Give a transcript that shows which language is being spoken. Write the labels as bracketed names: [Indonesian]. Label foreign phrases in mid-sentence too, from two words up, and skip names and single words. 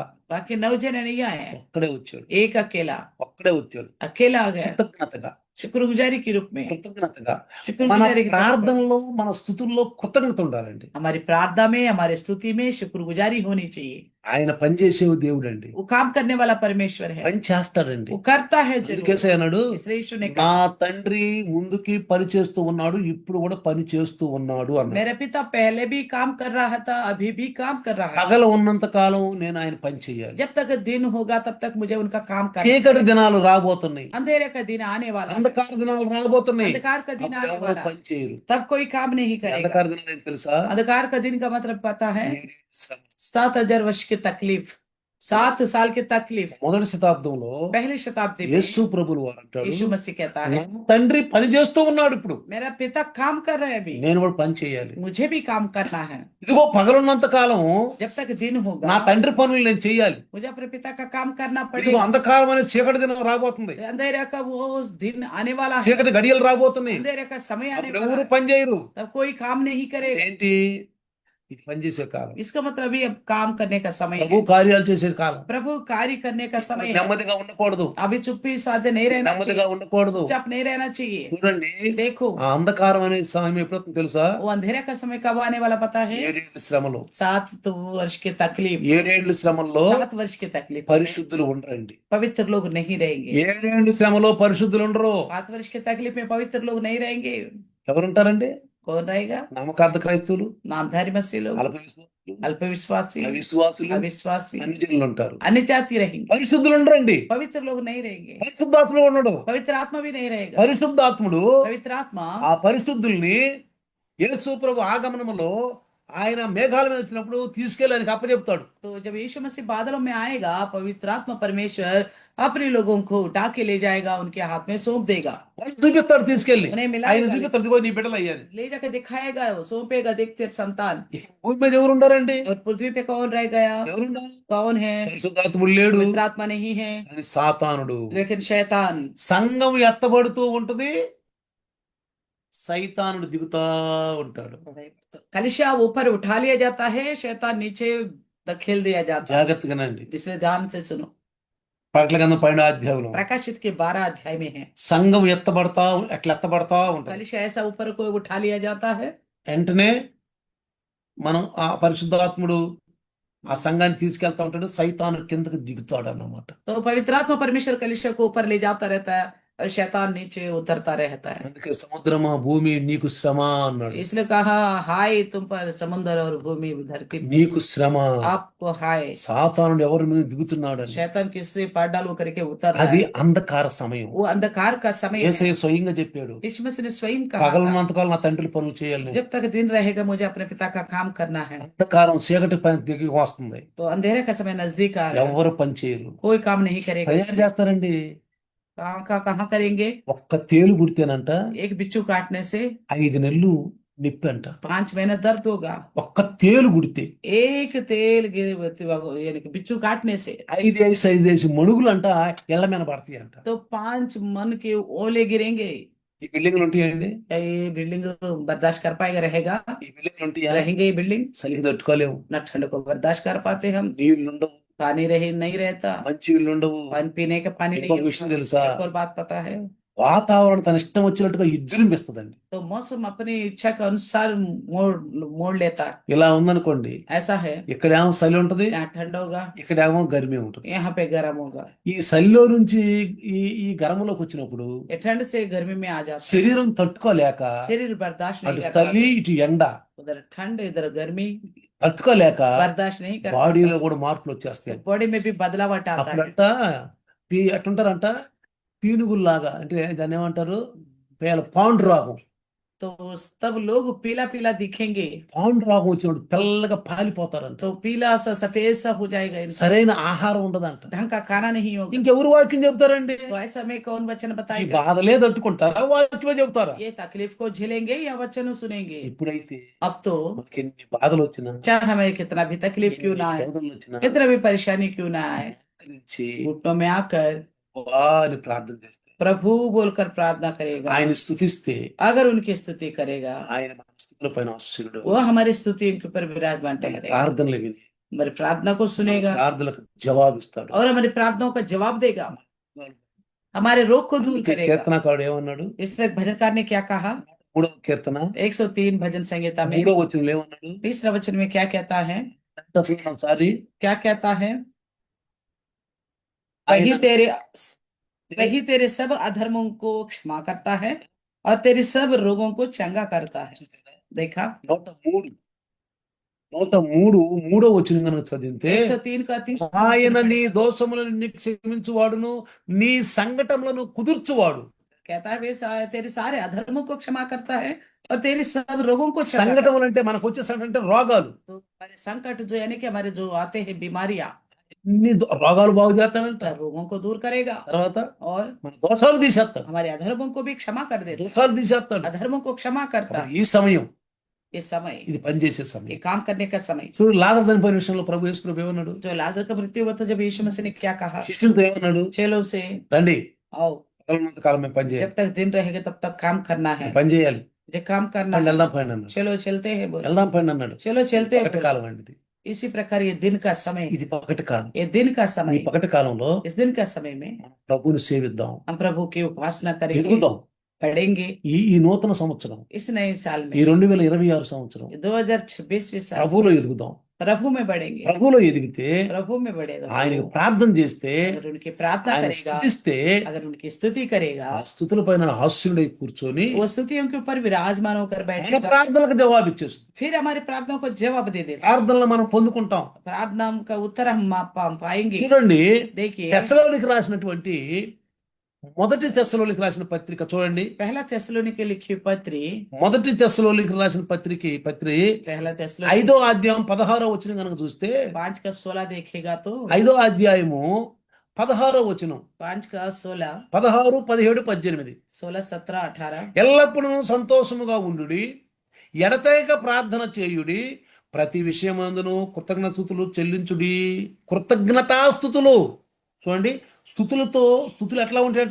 [Hindi] बाकी 9 जने नहीं आए हैं। [Telugu] ఒక్కడే వచ్చాడు. [Hindi] एक अकेला [Telugu] ఒక్కడే వచ్చాడు. [Hindi] अकेला आ गया। [Telugu] కృతజ్ఞతగా [Hindi] शुक्रगुजारी के रूप में। మన [Telugu] మన ప్రార్థనలో మన స్తుతుల్లో కృతజ్ఞత ఉండాలండి. [Hindi] हमारी प्रार्थना में हमारे स्तुति में शुक्रगुजारी होनी चाहिए। [Telugu] ఆయన పనిచేసే దేవుడు అండి. [Hindi] वो काम करने वाला परमेश्वर है। [Telugu] పని చేస్తాడండి. [Hindi] वो करता है [Telugu] అందుకే [Hindi] जरूर। [Telugu] అన్నాడు, [Hindi] इसलिए यीशु ने [Telugu] నా [Hindi] कहा [Telugu] తండ్రి ముందుకి పని చేస్తూ ఉన్నాడు, ఇప్పుడు కూడా పని చేస్తూ ఉన్నాడు అన్నాడు. [Hindi] मेरा पिता पहले भी काम कर रहा था, अभी भी काम कर रहा है। [Telugu] పగల ఉన్నంత కాలం నేను ఆయన పని చేయాలి. [Hindi] जब तक दिन होगा तब तक मुझे उनका काम करना [Telugu] చీకటి [Hindi] है। [Telugu] దినాలు రాబోతున్నాయి, [Hindi] अंधेरे का दिन आने वाला है। [Telugu] అంధకార దినాలు రాబోతున్నాయి. [Hindi] अंधकार का दिन [Telugu] అప్పుడు [Hindi] आने [Telugu] ఎవరు [Hindi] वाला [Telugu] పని చేయరు. [Hindi] तब कोई काम नहीं करेगा। [Telugu] అంధకార దినాలు ఏంటి తెలుసా? [Hindi] अंधकार का दिन का मतलब पता है? 7 7,000 वर्ष की तकलीफ, 7 साल की तकलीफ। [Telugu] మొదటి శతాబ్దంలో [Hindi] पहली शताब्दी में [Telugu] యేసు ప్రభులు వారు అంటాడు, [Hindi] यीशु मसीह कहता [Telugu] నా [Hindi] है [Telugu] తండ్రి పని చేస్తూ ఉన్నాడు, ఇప్పుడు [Hindi] मेरा पिता काम कर रहे हैं अभी, [Telugu] నేను కూడా పని చేయాలి. [Hindi] मुझे भी काम करना है। [Telugu] ఇదిగో పగలున్నంత కాలం [Hindi] जब तक दिन [Telugu] నా [Hindi] होगा [Telugu] తండ్రి పనులు నేను చేయాలి. [Hindi] मुझे अपने पिता का काम करना [Telugu] ఇదిగో [Hindi] पड़ेगा। [Telugu] అంధకారం అనే చీకటి దినం రాబోతుంది, [Hindi] अंधेरे का वो दिन आने वाला है। [Telugu] చీకటి గడియలు రాబోతున్నాయి. [Hindi] अंधेरे का समय आने [Telugu] అప్పుడు [Hindi] वाला [Telugu] ఎవరు [Hindi] है। [Telugu] పని చేయరు. [Hindi] तब कोई काम नहीं करेगा। [Telugu] ఏంటి? ఇది పని చేసే కాలం, [Hindi] इसका मतलब ये अब काम करने का समय [Telugu] ప్రభు [Hindi] है। [Telugu] కార్యాలు చేసే కాలం. [Hindi] प्रभु कार्य करने का समय है। [Telugu] నెమ్మదిగా ఉండకూడదు, [Hindi] अभी चुप्पी साधे नहीं रहना [Telugu] నెమ్మదిగా [Hindi] चाहिए, [Telugu] ఉండకూడదు. [Hindi] चुपचाप नहीं रहना चाहिए। [Telugu] చూడండి, [Hindi] देखो [Telugu] ఆ అంధకారం అనే సమయం ఎప్పుడవుతుందో తెలుసా? [Hindi] वो अंधेरे का समय कब आने वाला पता है? [Telugu] 7 శ్రమలు. [Hindi] 7 वर्ष की तकलीफ। [Telugu] 7 శ్రమల్లో [Hindi] 7 वर्ष की तकलीफ में [Telugu] పరిశుద్ధులు ఉండరండి. [Hindi] पवित्र लोग नहीं रहेंगे। [Telugu] 7 శ్రమలో పరిశుద్ధులు ఉండరు. [Hindi] 7 वर्ष की तकलीफ में पवित्र लोग नहीं रहेंगे। [Telugu] ఎవరుంటారండి? [Hindi] कौन रहेगा? [Telugu] నమ్మకార్థ క్రైస్తవులు, [Hindi] नामधारी मसीह लोग, [Telugu] అల్ప విశ్వాసులు, [Hindi] अल्पविश्वासी, [Telugu] అవిశ్వాసులు, [Hindi] अविश्वासी, [Telugu] అన్ని జనులు ఉంటారు. [Hindi] अन्य जाति रहेंगे। [Telugu] పరిశుద్ధులు ఉండరండి. [Hindi] पवित्र लोग नहीं रहेंगे। [Telugu] పరిశుద్ధాత్ముడు ఉండడు. [Hindi] पवित्र आत्मा भी नहीं रहेगा। [Telugu] పరిశుద్ధాత్ముడు [Hindi] पवित्र आत्मा [Telugu] ఆ పరిశుద్ధుల్ని యేసు ప్రభు ఆగమనములో ఆయన మేఘాల మీద వచ్చినప్పుడు తీసుకెళ్ళి ఆయనకి అప్పచెప్తాడు. [Hindi] तो जब यीशु मसीह बादलों में आएगा, पवित्र आत्मा परमेश्वर अपने लोगों को उठा के ले जाएगा, उनके हाथ में सौंप देगा। [Telugu] వాళ్ళు చూపిస్తాడు, తీసుకెళ్ళి [Hindi] उन्हें [Telugu] ఆయన [Hindi] मिलाएगा, [Telugu] చూపిస్తాడు, ఇదిగో నీ బిడ్డలు అయ్యాని. [Hindi] ले जाकर दिखाएगा, वो सौंपेगा, देख तेरे संतान। [Telugu] ఇక భూమి మీద ఎవరు ఉండారండి? [Hindi] और पृथ्वी पे कौन रह गया? [Telugu] ఎవరుండారు? [Hindi] कौन है? [Telugu] పరిశుద్ధాత్ముడు లేడు, [Hindi] पवित्र आत्मा नहीं है, [Telugu] అని సాతానుడు. [Hindi] लेकिन शैतान। [Telugu] సంఘం ఎత్తబడుతూ ఉంటది, సైతానుడు దిగుతా ఉంటాడు. [Hindi] कलिशा ऊपर उठा लिया जाता है, शैतान नीचे धकेल दिया जाता है। [Telugu] జాగ్రత్తగానండి. [Hindi] इसलिए ध्यान से सुनो। [Telugu] ప్రకటన గ్రంథం 12వ అధ్యాయంలో [Hindi] प्रकाशित के 12 अध्याय में है, [Telugu] సంఘం ఎత్తబడతా ఉంటది. [Hindi] कलीसिया ऐसा ऊपर को उठा लिया जाता है। [Telugu] వెంటనే మనం ఆ పరిశుద్ధాత్ముడు ఆ సంఘాన్ని తీసుకెళ్తా ఉంటాడు, సైతాను కిందకి దిగుతాడు అన్నమాట. [Hindi] तो पवित्र आत्मा परमेश्वर कलीसिया को ऊपर ले जाता रहता है और शैतान नीचे उतरता रहता है। [Telugu] అందుకే సముద్రమా భూమి నీకు శ్రమ అన్నాడు. [Hindi] इसलिए कहा, हाय तुम पर समुद्र और भूमि धरती, [Telugu] నీకు శ్రమ. [Hindi] आपको हाय। [Telugu] సాతానుడు ఎవరి మీద దిగుతున్నాడని. [Hindi] शैतान किससे पार डालो करके उतर रहा [Telugu] అది [Hindi] है। [Telugu] అంధకార సమయం. [Hindi] वो अंधकार का समय है। [Telugu] యేసయ్య స్వయంగా చెప్పాడు, [Hindi] यीशु मसीह ने स्वयं कहा था, [Telugu] పగలున్నంతకాలం నా తండ్రి పనులు చేయాలి నేను. [Hindi] जब तक दिन रहेगा मुझे अपने पिता का काम करना है। [Telugu] అంధకారం చీకటి పని దిగి వస్తుంది, [Hindi] तो अंधेरे का समय नजदीक आ रहा है, [Telugu] ఎవరు పని చేయరు. [Hindi] कोई काम नहीं करेगा। [Telugu] తయారు చేస్తారండి. [Hindi] कहाँ करेंगे? [Telugu] ఒక్క తేలు కుడితేనంట [Hindi] एक बिच्छू काटने से [Telugu] 5 నెలలు నిప్పంట. [Hindi] 5 महीने दर्द होगा। [Telugu] ఒక్క తేలు కుడితే [Hindi] एक तेल यानी कि बिच्छू काटने से [Telugu] 5 మణుగులు అంట ఎళ్ళ మీద పడతాయి అంట. [Hindi] तो 5 मन के ओले गिरेंगे। [Telugu] ఈ బిల్డింగ్లు ఉంటాయండి, [Hindi] क्या ये बिल्डिंग बर्दाश्त कर पाएगा? रहेगा? [Telugu] ఈ బిల్డింగ్లు ఉంటాయా? [Hindi] रहेंगे ये बिल्डिंग? [Telugu] చలికి తట్టుకోలేము. [Hindi] न ठंड को बर्दाश्त कर पाते हम, [Telugu] నీళ్లు ఉండవు, [Hindi] पानी रहे नहीं रहता, [Telugu] మంచి నీళ్ళు ఉండవు. [Hindi] पानी पीने का पानी नहीं [Telugu] ఇంకొక విషయం తెలుసా, [Hindi] होता। एक और बात पता है, [Telugu] వాతావరణం తన ఇష్టం వచ్చినట్టుగా విజృంభిస్తుందండి. [Hindi] तो मौसम अपनी इच्छा के अनुसार मोड़ मोड़ लेता है। [Telugu] ఇలా ఉందనుకోండి, [Hindi] ऐसा है, [Telugu] ఇక్కడేమో చలి ఉంటది, [Hindi] यहाँ ठंड होगा, [Telugu] ఇక్కడేమో గరిమే ఉంటది. [Hindi] यहाँ पे गर्म होगा। [Telugu] ఈ చలిలో నుంచి ఈ ఈ గరమలోకి వచ్చినప్పుడు [Hindi] ये ठंड से गर्मी में आ जाता है, [Telugu] శరీరం తట్టుకోలేక [Hindi] शरीर बर्दाश्त [Telugu] అటు [Hindi] नहीं करता, [Telugu] చలి ఇటు ఎండ [Hindi] उधर ठंड इधर गर्मी [Telugu] తట్టుకోలేక [Hindi] बर्दाश्त नहीं करता, [Telugu] బాడీలో కూడా మార్పులు వచ్చేస్తాయి. [Hindi] बॉडी में भी बदलाव आता है। [Telugu] అప్పుడంట ఎట్టుంటారంట, పీనుగుల్లాగా, అంటే దాన్ని ఏమంటారు, పాండు రోగం. [Hindi] तो तब लोग पीला पीला दिखेंगे, [Telugu] పాండు రోగం వచ్చినప్పుడు తెల్లగా పాలిపోతారంట. [Hindi] तो पीला सा सफेद सा हो जाएगा इंसान, [Telugu] సరైన ఆహారం ఉండదంట. [Hindi] ढंग का खाना नहीं होगा। [Telugu] ఇంకెవరు వాక్యం చెప్తారండి? [Hindi] तो ऐसा में कौन वचन [Telugu] ఈ [Hindi] बताएगा? [Telugu] బాధలే తట్టుకుంటారా, వాక్యమే చెప్తారా? [Hindi] ये तकलीफ को झेलेंगे या वचन सुनेंगे? [Telugu] ఇప్పుడైతే [Hindi] अब तो [Telugu] మనకి ఎన్ని బాధలు వచ్చినా, [Hindi] चाहे हमें कितना भी तकलीफ क्यों ना आए, [Telugu] వేదనలు వచ్చినా, [Hindi] कितना भी परेशानी क्यों ना आए, [Telugu] నుంచి [Hindi] घुटनों में आकर [Telugu] వాని ప్రార్థన చేస్తే, [Hindi] प्रभु बोलकर प्रार्थना करेगा, [Telugu] ఆయన స్తుతిస్తే, [Hindi] अगर उनकी स्तुति करेगा, [Telugu] ఆయన మన స్థుతుల పైన ఆశీనుడు. [Hindi] वो हमारी स्तुति उनके ऊपर विराजमान ठहरेगा, [Telugu] ప్రార్థనలు విని [Hindi] हमारी प्रार्थना को सुनेगा [Telugu] ప్రార్థనలకు జవాబిస్తాడు. [Hindi] और हमारी प्रार्थनाओं का जवाब देगा, हमारे रोग को दूर [Telugu] అందుకే [Hindi] करेगा। [Telugu] కీర్తనకారుడు ఏమన్నాడు? [Hindi] इसलिए भजनकार ने क्या कहा? [Telugu] 3వ కీర్తన [Hindi] 103 भजन संहिता में [Telugu] 3వ వచనంలో ఏమన్నాడు? [Hindi] 3रा वचन में क्या कहता है? [Telugu] అసలు ఒకసారి [Hindi] क्या कहता है? [Telugu] ఆయన [Hindi] वही तेरे सब अधर्मों को क्षमा करता है और तेरे सब रोगों को चंगा करता है। देखा? [Telugu] 103 3వ వచనం కనుక చదివితే, [Hindi] 103 का 30 [Telugu] ఆయన నీ దోషములను నీ క్షమించువాడును, నీ సంకటములను కుదుర్చువాడు. [Hindi] कहता है वे तेरे सारे अधर्मों को क्षमा करता है और तेरे सब रोगों को चंगा करता है। [Telugu] సంకటములు అంటే మనకు వచ్చే సంకటం అంటే రోగాలు. [Hindi] तो हमारे संकट जो यानी कि हमारे जो आते हैं बीमारियां, [Telugu] అన్ని రోగాలు బాగు చేస్తాడంట. [Hindi] रोगों को दूर करेगा [Telugu] తర్వాత [Hindi] और [Telugu] మన దోషాలు తీసేస్తాడు, [Hindi] हमारे अधर्मों को भी क्षमा कर देता है। [Telugu] దోషాలు తీసేస్తాడు. [Hindi] अधर्मों को क्षमा करता है। [Telugu] ఈ సమయం, [Hindi] ये समय, [Telugu] ఇది పనిచేసే [Hindi] ये [Telugu] సమయం. [Hindi] काम करने का समय। [Telugu] చూడు, లాజరు చనిపోయిన విషయంలో ప్రభు యేసు ప్రభు ఏమన్నాడు? [Hindi] जो लाजर का मृत्यु हुआ तो जब यीशु मसीह ने क्या कहा? [Telugu] శిష్యులతో ఏమన్నాడు? [Hindi] चेलों से, [Telugu] రండి, [Hindi] आओ, [Telugu] పగలున్నంత కాలం మేము పని [Hindi] जब [Telugu] చేయాలి, [Hindi] तक दिन रहेगा तब तक काम करना है, [Telugu] పని చేయాలి, [Hindi] ये काम करना [Telugu] వాళ్ళు [Hindi] है। [Telugu] వెళ్దాం పైన అన్నాడు. [Hindi] चलो चलते हैं बोले, [Telugu] వెళ్దాం పైన అన్నాడు. [Hindi] चलो चलते हैं [Telugu] పగటి [Hindi] बोले। [Telugu] కాలం అండి ఇది. [Hindi] इसी प्रकार ये दिन का समय, [Telugu] ఇది పగటి కాలం. [Hindi] ये दिन का [Telugu] ఈ [Hindi] समय, [Telugu] పగటి కాలంలో [Hindi] इस दिन का समय में [Telugu] మనం ప్రభువుని సేవిద్దాం, [Hindi] हम प्रभु की उपासना करेंगे, [Telugu] ఎదుగుదాం. [Hindi] पढ़ेंगे। [Telugu] ఈ నూతన సంవత్సరం, [Hindi] इस नए साल [Telugu] ఈ [Hindi] में [Telugu] 2026 సంవత్సరం [Hindi] 2026 साल [Telugu] ప్రభువులో ఎదుగుదాం. [Hindi] प्रभु में बढ़ेंगे, [Telugu] ప్రభువులో ఎదిగితే, [Hindi] प्रभु में बढ़ेगा। [Telugu] ఆయనకు ప్రార్థన చేస్తే, [Hindi] अगर उनकी प्रार्थना [Telugu] ఆయన [Hindi] करेगा, [Telugu] స్తుతిస్తే, [Hindi] अगर उनकी स्तुति करेगा, [Telugu] ఆ స్తుతుల పైన హాస్యుడై కూర్చొని [Hindi] वो स्तुतियों के ऊपर विराजमान होकर [Telugu] మన [Hindi] बैठेगा, [Telugu] ప్రార్థనలకు జవాబు ఇచ్చేస్తుంది. [Hindi] फिर हमारी प्रार्थनाओं को जवाब दे देगा। [Telugu] ప్రార్థనలు మనం పొందుకుంటాం. [Hindi] प्रार्थना का उत्तर हम पाएंगे। [Telugu] చూడండి, [Hindi] देखिए, [Telugu] తెస్సలోనికి రాసినటువంటి మొదటి తెస్సలోనికి రాసిన పత్రిక చూడండి. [Hindi] पहला थेसलोनिके लिखी पत्री, [Telugu] మొదటి తెస్సలోనికి రాసిన పత్రిక [Hindi] पहला थेसलोनिके [Telugu] 5వ అధ్యాయం 16వ వచనం కనుక చూస్తే, [Hindi] 5 का 16 देखेगा तो [Telugu] 5వ అధ్యాయము 16వ వచనం, [Hindi] 5 का 16, 16, 17, 18. 16, 17, 18 [Telugu] ఎల్లప్పుడూ సంతోషముగా ఉండుడి, ఎడతెగక ప్రార్థన చేయుడి, ప్రతి విషయమందును కృతజ్ఞతాస్తుతులు చెల్లించుడి. కృతజ్ఞతాస్తుతులు చూడండి, స్తుతులు ఎట్లా ఉంటాయట?